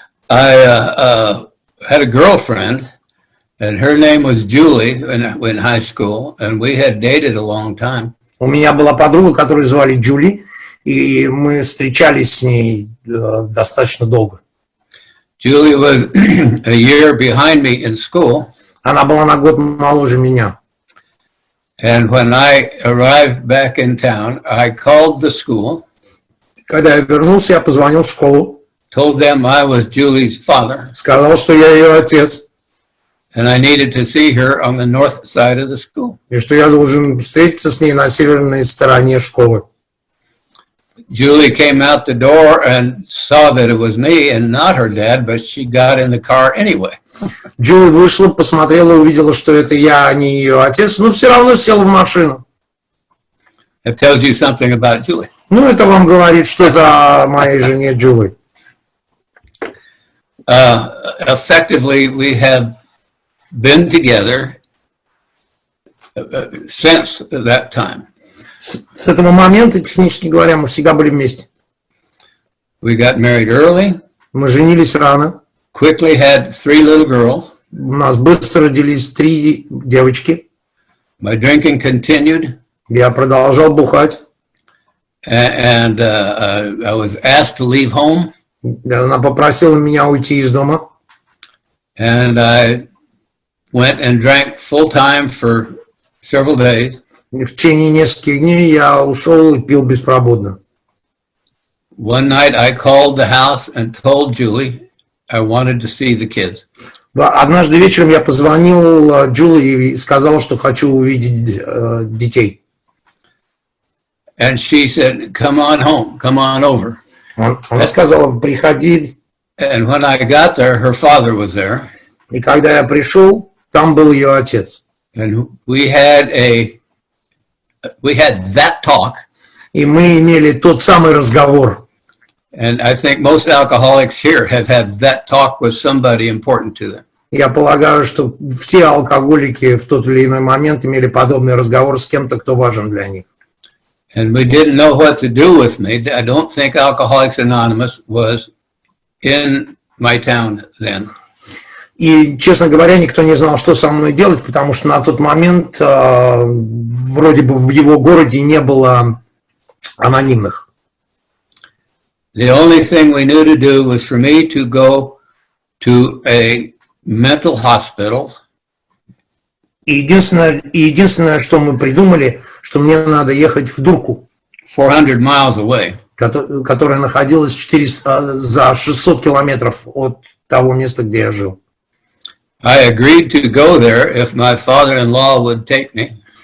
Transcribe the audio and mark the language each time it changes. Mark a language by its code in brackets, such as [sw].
[en] I had a girlfriend, and her name was Julie in high school, and we had dated a long time. [ru] У меня была подруга, которую звали Джули, и мы встречались с ней достаточно долго. [en] Julie was a year behind me in school. [ru] Она была на год моложе меня. [en] And when I arrived back in town, I called the school. [ru] Когда я вернулся, я позвонил в школу. [en] Told them I was Julie's father. [ru] Сказал, что я ее отец. [en] And I needed to see her on the north side of the school. [ru] И что я должен встретиться с ней на северной стороне школы. [en] Julie came out the door and saw that it was me and not her dad, but she got in the car anyway. [ru] Джули вышла, посмотрела, увидела, что это я, а не ее отец, но все равно села в машину. [en] That tells you something about Julie. [ru] Ну, это вам говорит что-то о моей жене Джули. [en] Effectively, we have been together since that time. [ru] С этого момента, технически говоря, мы всегда были вместе. [en] We got married early. [ru] Мы женились рано. [en] Quickly had 3 little girls. [ru] У нас быстро родились 3 девочки. [en] My drinking continued. [ru] Я продолжал бухать. [en] And I was asked to leave home. [ru] Она попросила меня уйти из дома. [en] And I went and drank full time for several days. [ru] И в течение нескольких дней я ушел и пил беспробудно. [en] One night I called the house and told Julie I wanted to see the kids. [ru] Однажды вечером я позвонил Джули и сказал, что хочу увидеть детей. [en] And she said, "Come on home, come on over." [ru] Она сказала, приходи. [en] And when I got there, her father was there. [ru] И когда я пришел, там был ее отец. [en] And we had that talk. [ru] И мы имели тот самый разговор. [en] And I think most alcoholics here have had that talk with somebody important to them. [ru] Я полагаю, что все алкоголики в тот или иной момент имели подобный разговор с кем-то, кто важен для них. [en] And we didn't know what to do with me. I don't think Alcoholics Anonymous was in my town then. [ru] И, честно говоря, никто не знал, что со мной делать, потому что на тот момент вроде бы в его городе не было анонимных. [en] The only thing we knew to do was for me to go to a mental hospital. [ru] И единственное, что мы придумали, что мне надо ехать в Дурку, [en] 400 miles away. [ru] которая находилась за 600 километров от того места, где я жил. [en] I agreed to go there if my father-in-law would take me.